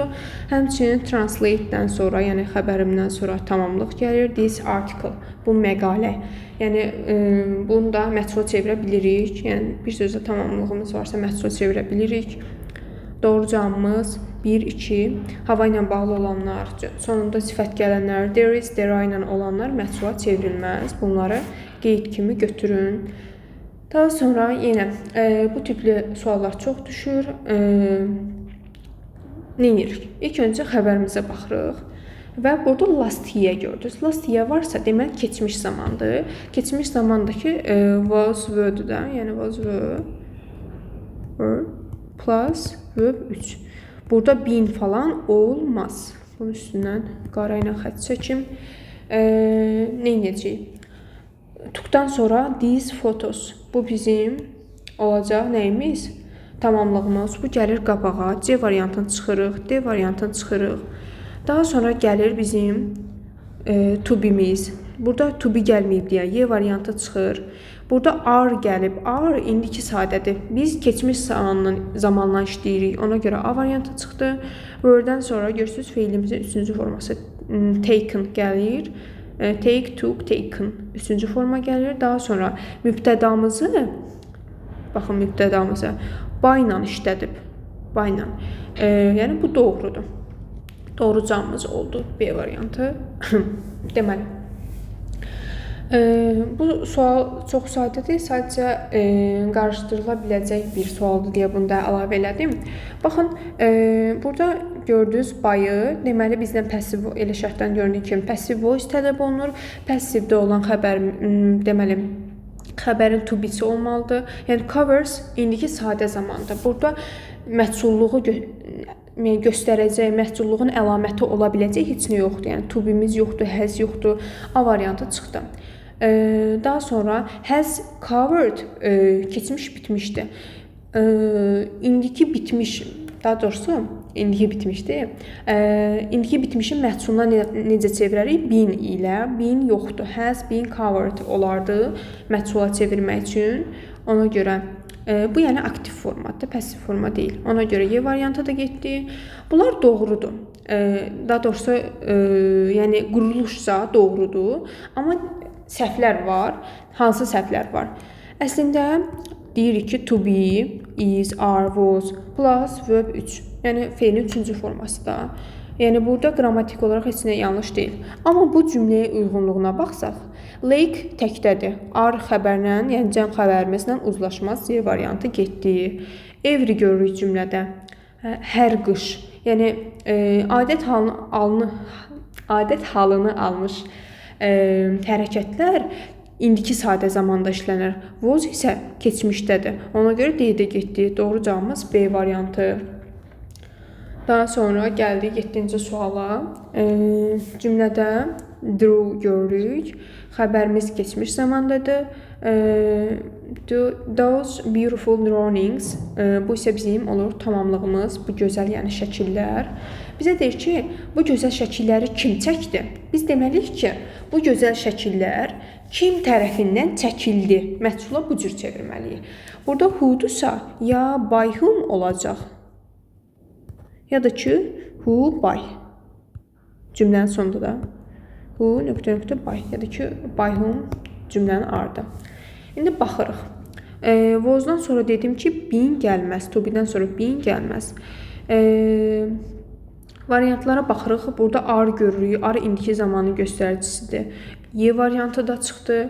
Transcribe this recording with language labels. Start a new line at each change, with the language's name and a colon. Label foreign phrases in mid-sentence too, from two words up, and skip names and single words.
Azerbaijani: Həmçinin translate-dən sonra, yəni xəbərimdən sonra tamamlıq gəlir.
English: This article,
Azerbaijani: bu məqalə. Yəni bunu da məhsula çevirə bilirik. Yəni bir sözdə tamamlığımız varsa məhsula çevirə bilirik. Doğru cavabımız 1, 2. Hava ilə bağlı olanlar, sonunda sifət gələnlər,
English: there is, there are
Azerbaijani: ilə olanlar məhsula çevrilməz. Bunları qeyd kimi götürün. Daha sonra yenə bu tipli suallar çox düşür. Nə edirik? İlk öncə xəbərimizə baxırıq və burada
English: last year
Azerbaijani: gördünüz.
English: Last year
Azerbaijani: varsa demək keçmiş zamandır. Keçmiş zamandakı
English: was were-
Azerbaijani: dur da, yəni
English: was were plus verb 3.
Azerbaijani: Burada been falan olmaz. Bunun üstündən qara ilə xətt çəkim. Nə edəcəyik? Tukdan sonra
English: these photos.
Azerbaijani: Bu bizim olacaq nəyimiz? Tamamlığımız. Bu gəlir qabağa. C variantını çıxırıq. D variantını çıxırıq. Daha sonra gəlir bizim
English: to be-
Azerbaijani: miz. Burada
English: to be
Azerbaijani: gəlməyib deyə Y variantı çıxır. Burada are gəlib. Are indiki sadədir. Biz keçmiş zamanla işləyirik. Ona görə A variantı çıxdı. Were-dən sonra görürsünüz feilimizin 3-cü forması taken gəlir.
English: Take, took, taken.
Azerbaijani: 3-cü forma gəlir. Daha sonra mübtədamızı, baxın mübtədamızı by ilə işlədib. By ilə. Yəni bu doğrudur. Doğru cavabımız oldu B variantı. Deməli. Bu sual çox sadədir. Sadəcə qarışdırıla biləcək bir sualdır deyə bunu da əlavə elədim. Baxın, burada gördünüz bayı. Deməli bizdən passive elə şərtdən göründüyü kimi
English: passive voice
Azerbaijani: tələb olunur. Passivdə olan xəbər deməli xəbərin
English: to be-
Azerbaijani: si olmalıdır. Yəni covers indiki sadə zamanda. Burada məhsulluğu göstərəcək, məhsulluğun əlaməti ola biləcək heç nə yoxdur. Yəni
English: to be-
Azerbaijani: miz yoxdur, has yoxdur. A variantı çıxdı. Daha sonra
English: has covered
Azerbaijani: keçmiş bitmişdi. İndiki bitmiş, daha doğrusu indiki bitmişdi. İndiki bitmişin məhsuluna necə çevirərik? Been ilə. Been yoxdur.
English: Has been covered
Azerbaijani: olardı məhsula çevirmək üçün. Ona görə bu yəni aktiv formatdır, passiv forma deyil. Ona görə Y variantı da getdi. Bunlar doğrudur. Daha doğrusu yəni quruluşsa doğrudur. Amma səhvlər var. Hansı səhvlər var? Əslində deyirik ki,
English: to be, is, are, was, plus verb 3.
Azerbaijani: Yəni feilin 3-cü forması da. Yəni burada qrammatik olaraq heç nə yanlış deyil. Amma bu cümləyə uyğunluğuna baxsaq, Lake təkdədir. Are xəbərlə, yəni cəm xəbərimizlə uzlaşmaz. C variantı getdi. Every görürük cümlədə. Hər qış. Yəni adət halını almış hərəkətlər indiki sadə zamanda işlənir. Was isə keçmişdədir. Ona görə D-də getdi. Doğru cavabımız B variantı. Daha sonra gəldik 7-ci suala. Cümlədə drew görürük. Xəbərimiz keçmiş zamandadır.
English: Those beautiful drawings.
Azerbaijani: Bu isə bizim olur tamamlığımız. Bu gözəl yəni şəkillər. Bizə deyir ki, bu gözəl şəkilləri kim çəkdi? Biz deməliyik ki, bu gözəl şəkillər kim tərəfindən çəkildi? Məhsula bu cür çevirməliyik. Burada who-dursa ya
English: by whom
Azerbaijani: olacaq, ya da ki
English: who by.
Azerbaijani: Cümlənin sonunda da
English: who by
Azerbaijani: ya da ki
English: by whom
Azerbaijani: cümlənin ardı. İndi baxırıq. Was-dan sonra dedim ki been gəlməz.
English: To be-
Azerbaijani: dən sonra been gəlməz. Variantlara baxırıq. Burada are görürük. Are indiki zamanın göstəricisidir. Y variantı da çıxdı.